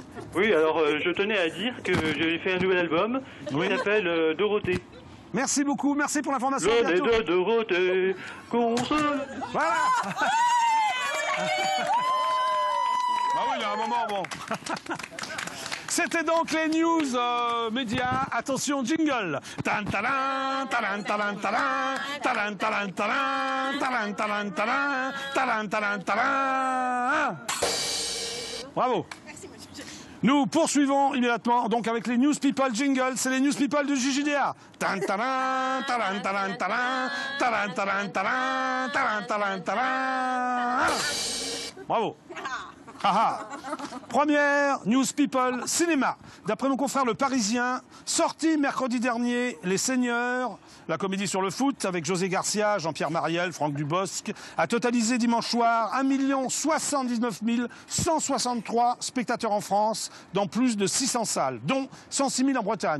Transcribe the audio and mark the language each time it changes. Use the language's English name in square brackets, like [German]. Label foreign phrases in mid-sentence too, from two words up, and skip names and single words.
[French] Oui, alors je tenais à dire que j'ai fait un nouvel album qui s'appelle Dorothée. Merci beaucoup, merci pour l'information. Le nez de Dorothée, console. Voilà. Bah oui, il y a un moment, bon. C'était donc les news médias. Attention, jingle. Tan talan, talan talan talan, talan talan talan, talan talan talan, talan talan talan. Bravo. Nous poursuivons immédiatement donc avec les News People jingle. C'est les News People de JJDA. Tan talan, talan talan talan, talan talan talan, talan talan talan. Bravo. Haha. Première News People cinéma. D'après mon confrère Le Parisien, sorti mercredi dernier, Les Seigneurs, la comédie sur le foot avec José Garcia, Jean-Pierre Mariel, Franck Dubosc, a totalisé dimanche soir 1 079 163 spectateurs en France dans plus de 600 salles, dont 106 000 en Bretagne.